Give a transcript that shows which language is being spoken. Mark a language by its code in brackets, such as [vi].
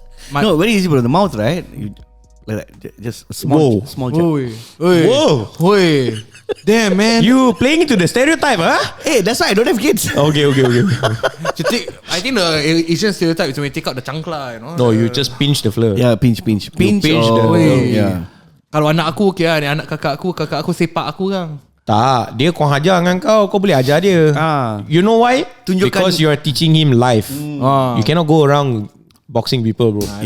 [en] No, very easy, bro. The mouth, right? You, like that, just a small jab. Whoa. Damn, man. You playing into the stereotype, huh? Hey, that's why I don't have kids. Okay. I think the Asian stereotype is when you take out the chancla, you know. No, you just pinch the Flo. Yeah, pinch. pinch or, the- yeah. [ms] Kalau anak aku okay lah, ni anak kakak aku sepak aku kan. Tak, dia kau ajar dengan kau boleh ajar dia. [en] You know why? [ms] Tunjukkan. [en] Because you are teaching him life. You cannot go around boxing people, bro.